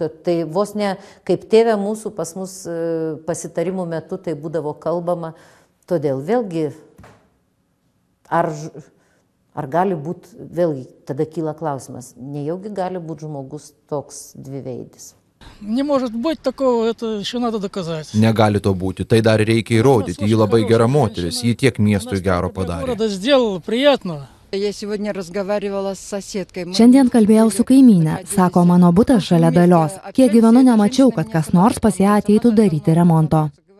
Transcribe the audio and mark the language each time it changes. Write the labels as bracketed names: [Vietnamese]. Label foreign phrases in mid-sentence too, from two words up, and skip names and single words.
[Lithuanian] Tai vos ne kaip tėvė mūsų pas mus pasitarimų metu tai būdavo kalbama. Todėl vėlgi, ar gali būti, vėlgi tada kyla klausimas, nejaugi gali būti žmogus toks dviveidis. [Russian] Не может быть такого, это еще надо доказать. [Lithuanian] Negali to būti, tai dar reikia įrodyti, ji labai gera moteris, ji tiek miestui gero padarė. Šiandien kalbėjau su kaimynė, sako mano butas šalia Dalios. Kiek gyvenu, nemačiau, kad kas nors pas ją ateitų daryti remonto.